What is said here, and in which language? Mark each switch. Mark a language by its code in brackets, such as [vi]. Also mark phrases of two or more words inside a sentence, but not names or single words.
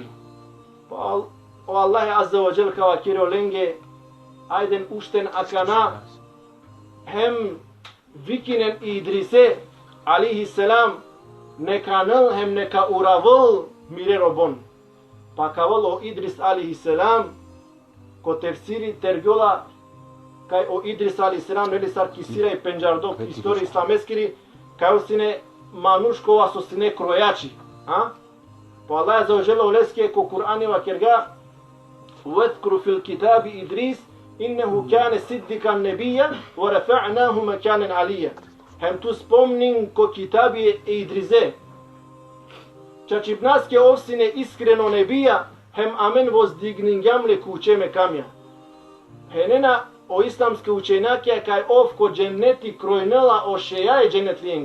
[rom] Pa o [ar] الله عز وجل [rom] kavakiri olenge ajden ušten akana hem vikinen Idrise [ar] عليه السلام [rom] neka nel hem neka uravol mire robon. Pa kaval o Idris [ar] عليه السلام [rom] ko tefsiri tergjola kaj o Idris [ar] عليه السلام [rom] neli sar kisira i penjardok istori islameskiri kaj usine manuškova so sine krojači. Pa Allah Azza wa Jal oleske ko Kur'ani wa kerga [ar] وَذْكُرُ فِي الْكِتَابِ إِدْرِيسَ إِنَّهُ كَانَ صِدِّقًا نَبِيًّا وَرَفَعْنَاهُ مَكَانًا عَلِيًّا. [rom] Hem tu spomnim ko kitabi Idrize. Čačibnaske ovsine iskreno nebija, hem amen vozdigningjam le kućeme kamja. Henena o islamske učenjake kaj ovko dženneti krojnela o šejaje džennet lijenge.